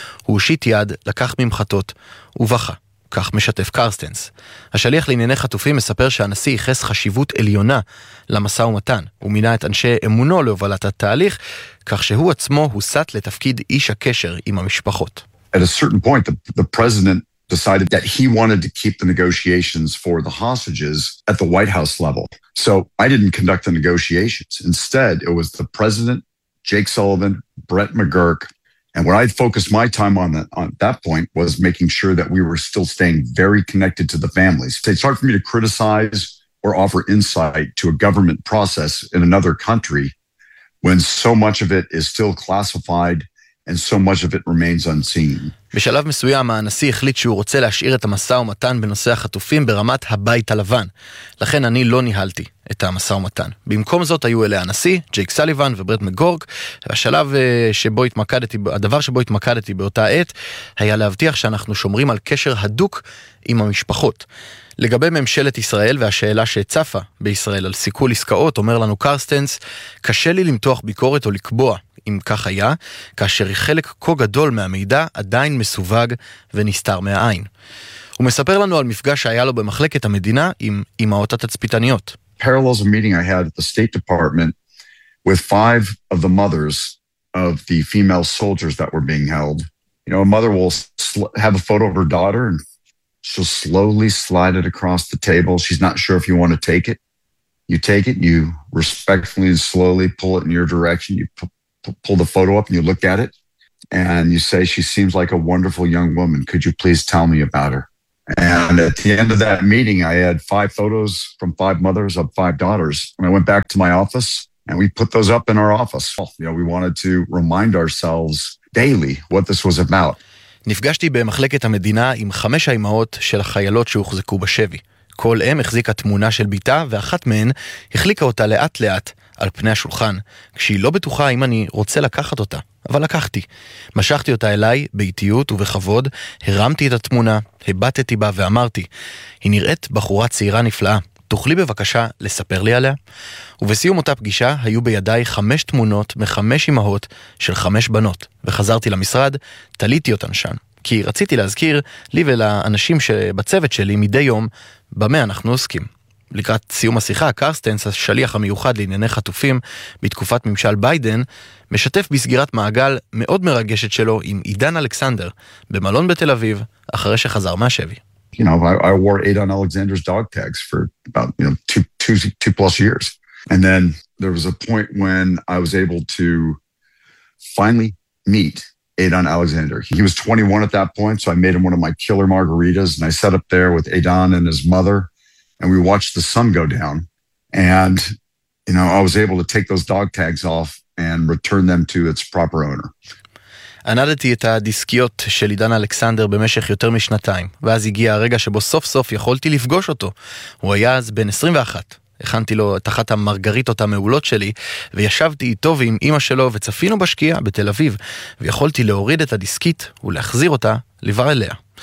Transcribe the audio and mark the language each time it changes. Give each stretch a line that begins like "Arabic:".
Hebrew: הוא הושיט יד, לקח ממחטות ובכה. כך משתף קרסטנס. השליח לענייני חטופים מספר שהנשיא ייחס חשיבות עליונה למסע ומתן. הוא מינה את אנשי אמונו להובלת התהליך, כך שהוא עצמו הוסט לתפקיד איש הקשר עם המשפחות.
English: At a certain point, the president decided that he wanted to keep the negotiations for the hostages at the White House level. So I didn't conduct the negotiations. Instead, it was the president, Jake Sullivan, Brett McGurk, And what I focused my time on that point was making sure that we were still staying very connected to the families. It's hard for me to criticize or offer insight to a government process in another country when so much of it is still classified and so much of it remains unseen.
Hebrew: בשלב מסוים, הנשיא החליט שהוא רוצה להשאיר את המסע ומתן בנושא החטופים ברמת הבית הלבן. לכן אני לא ניהלתי את המסע ומתן. במקום זאת היו אלה הנשיא, ג'ייק סליבן וברט מגורק, והשלב שבו התמקדתי, הדבר שבו התמקדתי באותה עת, היה להבטיח שאנחנו שומרים על קשר הדוק עם המשפחות. לגבי ממשלת ישראל והשאלה שהצפה בישראל על סיכול עסקאות, אומר לנו קרסטנס, קשה לי למתוח ביקורת או לקבוע. אם כך היה, כאשר חלק כה גדול מהמידע עדיין מסווג ונסתר מהעין. הוא מספר לנו על מפגש שהיה לו במחלקת המדינה עם אמהות התצפיתניות.
English: Parallels of meeting I had at the State Department with five of the mothers of the female soldiers that were being held. You know, a mother will have a photo of her daughter and she'll slowly slide it across the table. She's not sure if you want to take it. You take it, you respectfully and slowly pull it in your direction. You pull the photo up and you look at it and you say, she seems like a wonderful young woman. Could you please tell me about her? And at the end of that meeting, I had five photos from five mothers of five daughters. And I went back to my office and we put those up in our office. You know, we wanted to remind ourselves daily what this was about.
Hebrew: נפגשתי במחלקת המדינה עם חמש האימהות של החיילות שהוחזקו בשבי. כל אם החזיקה תמונה של ביתה, ואחת מהן החליקה אותה לאט לאט על פני השולחן, כשהיא לא בטוחה אם אני רוצה לקחת אותה, אבל לקחתי. משכתי אותה אליי באיטיות ובכבוד, הרמתי את התמונה, הבטתי בה ואמרתי, היא נראית בחורה צעירה נפלאה, תוכלי בבקשה לספר לי עליה? ובסיום אותה פגישה היו בידיי חמש תמונות מחמש אמהות של חמש בנות, וחזרתי למשרד, תליתי אותן שם. כי רציתי להזכיר לי ולאנשים שבצוות שלי מדי יום במה אנחנו עוסקים. לקראת סיום השיחה, קרסטנס, השליח המיוחד לענייני חטופים בתקופת ממשל ביידן, משתף בסגירת מעגל מאוד מרגשת שלו עם עידן אלכסנדר במלון בתל אביב אחרי שחזר מהשבי.
English: You know, I wore Aidan Alexander's dog tags for about, you know, two plus years. And then there was a point when I was able to finally meet Aidan Alexander. He was 21 at that point, so I made him one of my killer margaritas, and I sat up there with Aidan and his mother, and we watched the sun go down. And, you know, I was able to take those dog tags off and return them to its proper owner.
Hebrew: ענדתי את הדיסקיות של עידן אלכסנדר במשך יותר משנתיים, ואז הגיע הרגע שבו סוף סוף יכולתי לפגוש אותו. הוא היה אז בן 21. הכנתי לו את אחת המרגריטות המעולות שלי, וישבתי איתו ועם אמא שלו וצפינו בשקיעה בתל אביב, ויכולתי להוריד את הדיסקית ולהחזיר אותה לבר אליה.